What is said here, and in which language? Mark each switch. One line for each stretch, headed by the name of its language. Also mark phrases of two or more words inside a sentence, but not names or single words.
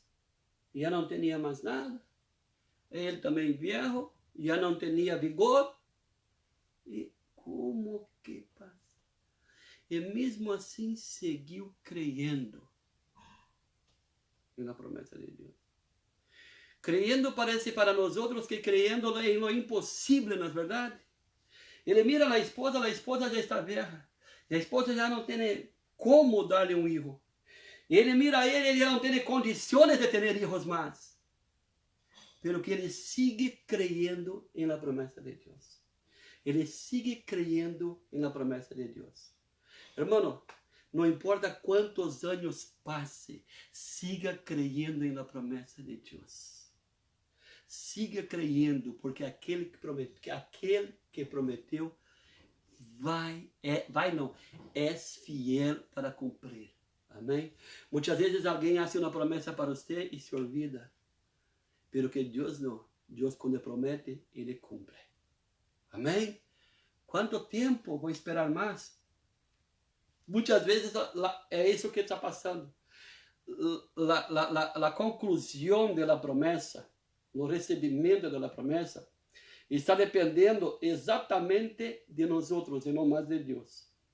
Portuguese: Já não tinha mais nada. Ele também viejo. Já não tinha vigor. E como que passa? E mesmo assim seguiu crendo na promessa de Deus.
Spanish: Creyendo parece para
Portuguese: nós outros que
Spanish: creyendo em lo impossível,
Portuguese: não é verdade? Ele mira a esposa já está velha. A esposa já não tem como dar-lhe filho. Ele mira a ele já não tem condições de ter filhos mais.
Spanish: Pero que
Portuguese: ele
Spanish: sigue creyendo em la
Portuguese: promessa de Deus. Ele
Spanish: sigue creyendo em la
Portuguese: promessa de Deus. Hermano, não importa quantos anos passe,
Spanish: siga creyendo em la
Portuguese: promessa de Deus.
Spanish: Siga creyendo,
Portuguese: porque aquele que prometeu é fiel para cumprir. Amém? Muitas vezes alguém faz uma promessa para você e se olvida.
Spanish: Pero que
Portuguese: Deus não. Deus quando promete, Ele cumpre. Amém? Quanto tempo vou esperar mais? Muitas vezes é isso que está passando. A conclusão da promessa, o recebimento da promessa, está dependendo exatamente de nós outros e não mais de Deus.